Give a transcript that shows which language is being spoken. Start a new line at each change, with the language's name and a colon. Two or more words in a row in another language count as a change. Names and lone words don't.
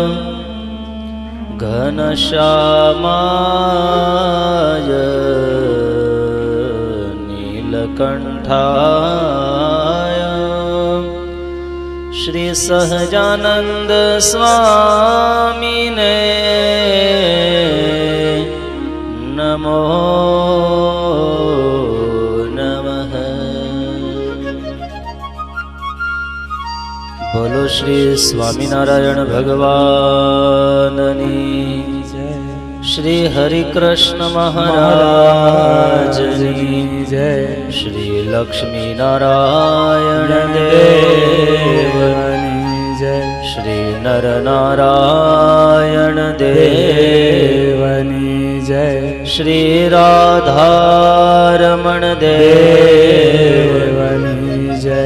Sanskrit: घनश्यामाय नीलकण्ठाय श्री सहजानंद स्वामिने नमो नमः।
Gujarati: બોલો શ્રી સ્વામીનારાયણ ભગવાનની જય।
Hindi: श्री हरिकृष्ण महाराज की जय।
Gujarati: શ્રી લક્ષ્મી નારાયણ દેવની જય। શ્રી નર નારાયણ દેવની જય। શ્રી રાધારમણ દેવની જય।